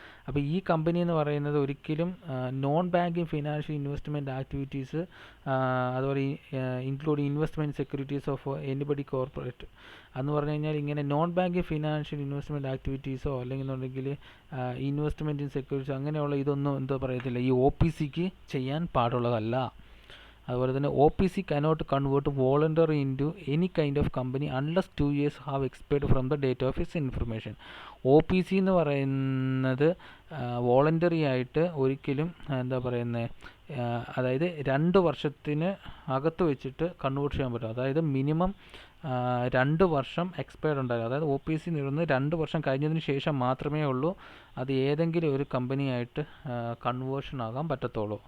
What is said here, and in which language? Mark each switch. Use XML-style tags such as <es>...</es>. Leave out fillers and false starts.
<ml>അപ്പോൾ ഈ കമ്പനി എന്ന് പറയുന്നത് ഒരിക്കലും non banking financial investment activities, അതുപോലെ</ml> <en>including investment securities of anybody corporate</en> <ml>എന്ന് പറഞ്ഞു കഴിഞ്ഞാൽ ഇങ്ങനെ നോൺ ബാങ്കിങ് ഫിനാൻഷ്യൽ ഇൻവെസ്റ്റ്മെൻറ്റ് ആക്ടിവിറ്റീസോ അല്ലെങ്കിൽ</ml> <en>investment in securities</en> <ml>അങ്ങനെയുള്ള ഇതൊന്നും എന്തോ പറയത്തില്ല, ഈ OPCക്ക് ചെയ്യാൻ പാടുള്ളതല്ല. അതുപോലെ തന്നെ</ml> <en>OPC cannot convert voluntary into any kind of company unless 2 years have expired from the date of its information.</en> <ml>OPC എന്ന് പറയുന്നത് വോളണ്ടറി ആയിട്ട് ഒരിക്കലും എന്താ പറയുന്നത്, അതായത് 2 വർഷത്തിന് അകത്ത് വെച്ചിട്ട് കൺവേർട്ട് ചെയ്യാൻ പറ്റും. അതായത് മിനിമം 2 വർഷം എക്സ്പയർഡ് ഉണ്ടാകും. അതായത് OPC നിന്ന് 2 വർഷം കഴിഞ്ഞതിന് ശേഷം മാത്രമേ ഉള്ളൂ അത് ഏതെങ്കിലും ഒരു കമ്പനിയായിട്ട് കൺവേർഷൻ ആകാൻ പറ്റത്തുള്ളൂ.</ml>